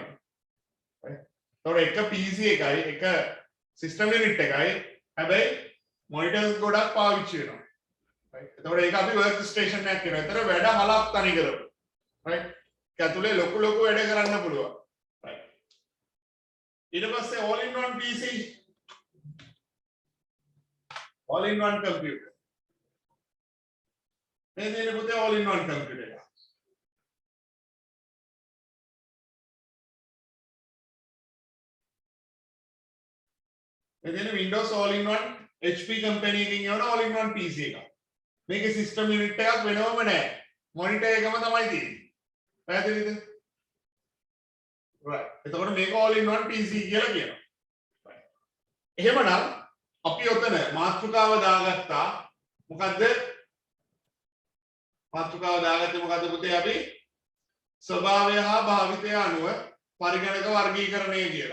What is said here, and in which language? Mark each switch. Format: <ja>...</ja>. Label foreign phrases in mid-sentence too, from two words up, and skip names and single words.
<si>හරි. තොර එක PC එකයි එක</si> <en>system unit</en> <si>එකයි හැබැයි monitors ගොඩක් පාවිච්චි වෙනවා. හරි. එතකොට ඒක අපි</si> <en>work station</en> <si>එකක් කියනවා. ඒතර වැඩ හලක් තනි කරමු. හරි. ඒක ඇතුලේ ලොකු වැඩ කරන්න පුළුවන්. ඊට පස්සේ</si> <en>all in one PC, all in one computer.</en> <si>මේ දෙන පුතේ</si> <en>all in one computer</en> <si>එක. මේ දෙන</si> <en>Windows all in one HP company</en> <si>එකකින් යවන</si> <en>all in one PC</en> <si>එකක්. මේකේ</si> <en>system unit</en> <si>එකක් වෙනවම නැහැ. monitor එකම තමයි තියෙන්නේ. පැහැදිලිද? right. එතකොට මේක</si> <en>all in one PC</en> <si>කියලා කියනවා. right. එහෙමනම් අපි ඔතන මාතෘකාව දාගත්තා. මොකද්ද? මාතෘකාව දාගත්තේ මොකද්ද පුතේ අපි? ස්වභාවය හා භාවිතය අනුව පරිගණක වර්ගීකරණය කියලා.</si>